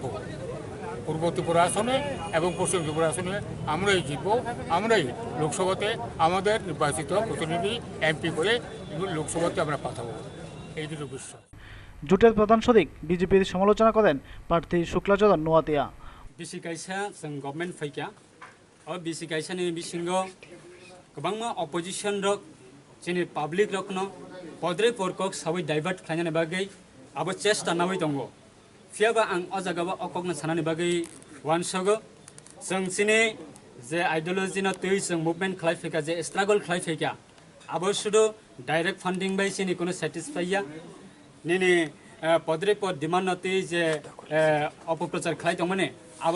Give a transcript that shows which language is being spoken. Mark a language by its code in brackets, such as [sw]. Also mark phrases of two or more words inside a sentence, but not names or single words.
[bn] পূর্ব ত্রিপুরা আসনে এবং পশ্চিম ত্রিপুরা আসনে আমরাই জিতব। আমরাই লোকসভাতে আমাদের নির্বাচিত প্রতিনিধি এমপি করে লোকসভাতে আমরা পাঠাবো, এই দুটো বিশ্বাস। জোটের প্রধান সচিব বিজেপির সমালোচনা করেন প্রার্থী শুক্লাচরণ নোয়াতিয়া। [brx] बिसि कायसा जों गभर्नमेंट फैया और बिसि कायसानि बिसिंगो गोबां अपोजिशन रक जोंनि पाब्लिक रकनो पद्रे परकक साबै डाइभार्ट खालामनायनि बागै आबो चेष्टा नाबै दङ। फियाबा आं अ जागाबा अकगनो साननायनि बागै वानसगो जों सिनि जे आइडियोलजिना तै जों मुभमेन्ट खालामफैगा जे स्ट्रागल खालामफैगा आबो सुदु [en] direct funding [brx] बाय सिनि कोनो सेटिसफाइया निनि पद्रे पद डिमान्ड नतै जे अपप्रचार खालामदोंमोन आबो